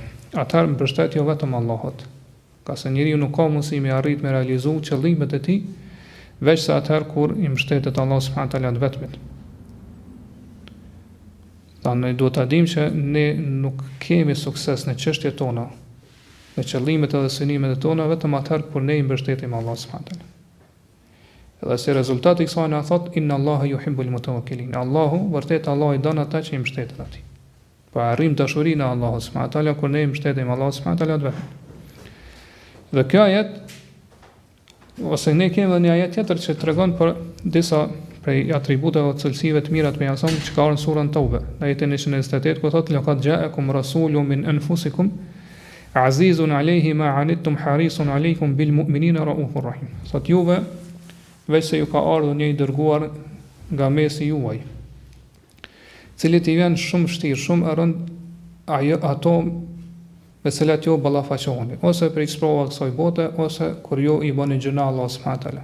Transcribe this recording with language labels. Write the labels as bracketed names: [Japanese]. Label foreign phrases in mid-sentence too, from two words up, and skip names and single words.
[Albanian] Atëherë mbështet jo vetëm Allahut. Ka se njeriu nuk ka mundësi me arrit me realizu qëllimet e tij, veç sa atëherë kur i mbështetet Allah [Arabic] سبحانه تعالى [Albanian] të vetmit. Ne duhet ta dimë që ne nuk kemi sukses në çështjet tona, në qëllimet edhe synimet tona, vetëm atëherë kur ne i mbështetim Allah [Arabic] سبحانه تعالى. [Albanian] Dhe si rezultati i kësaj na thot [Arabic] إن الله يحب المتوكلين. [Albanian] Allahu vërtet Allah i don ata që i mbështeten atij. Po arrim dashurinë e Allahut [Arabic] سبحانه تعالى [Albanian] kur ne i mbështetim Allah [Arabic] سبحانه تعالى [Albanian] vetëm. Dhe kjo ajet ose ne kemi edhe një ajet tjetër që tregon për disa prej atributeve të cilësive të mira të pejgamberit që ka në surën Tauba. Në ajetin 128 ku thotë [Arabic] لقد جاءكم رسول من أنفسكم عزيز عليه ما عنتم حريص عليكم بالمؤمنين رءوف رحيم. [Albanian] Sot juve veç se ju ka ardhur një i dërguar nga mesi juaj, cili t'i vjen shumë vështirë, shumë e rënd ato me cilat ju ballafaqoheni, ose për sprova kësaj bote, ose kur ju i bëni gjuna Allah [Arabic] سبحانه تعالى.